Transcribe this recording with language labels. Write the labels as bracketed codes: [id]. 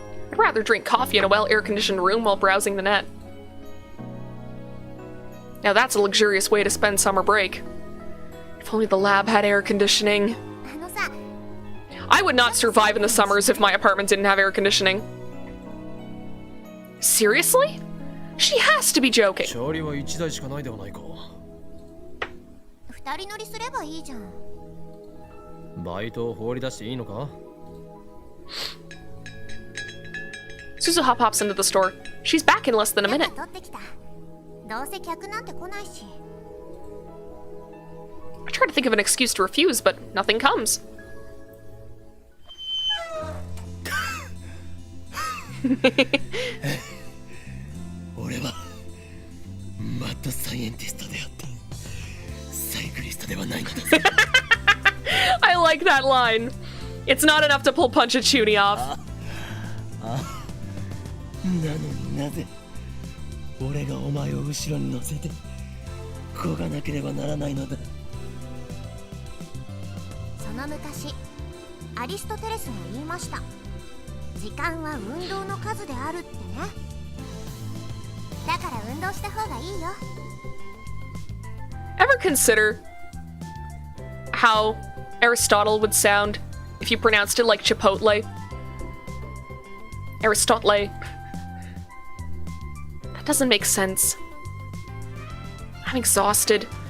[en] I'd rather drink coffee in a well-air-conditioned room while browsing the net. Now that's a luxurious way to spend summer break. If only the lab had air conditioning. I would not survive in the summers if my apartment didn't have air conditioning. Seriously? She has to be joking. [ja] チャーリーは1台しかないではないか。 2人乗りすればいいじゃん。バイトを放り出していいのか? [en] Suzuha pops into the store. She's back in less than a minute. [ja] どうせ客なんて来ないし。 [en] I try to think of an excuse to refuse, but nothing comes. [ja] 俺はマッドサイエンティストであった。サイクリストではないのだぞ。 [en] I like that line. It's not enough to pull Punchachuni off. [ja] なのになぜ俺がお前を後ろに乗せてこがなければならないのだ。その昔アリストテレスが言いました。時間は運動の数であるってね。だから運動した方がいいよ。 [en] Ever consider how Aristotle would sound if you pronounced it like Chipotle? Aristotle. That doesn't make sense. I'm exhausted.